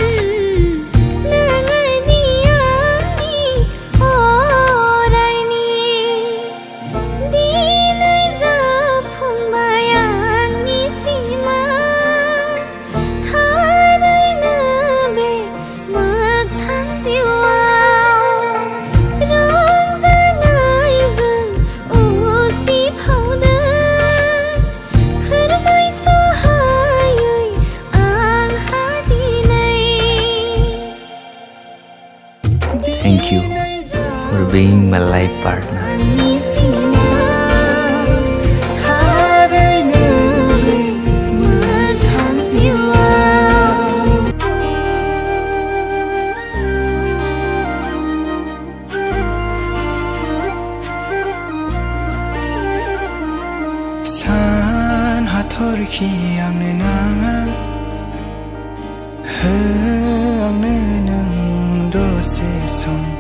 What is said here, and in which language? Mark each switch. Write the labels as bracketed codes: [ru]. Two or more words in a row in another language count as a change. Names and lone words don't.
[brx] नोङोदि आंनि अरायनि दिनै जाफुंबाय आंनि सिमां थारैनो बे मोगथां जिउआव रंजानायजों उसिफावदों फोरमायस'हायै आंहा दिनै [en] Thank you for being my life partner. [brx] आंनि सिमां थारैनो बे मोगथां जिउआव सान हाथरखि आंनो नाङा हो आंनो नों दसे सम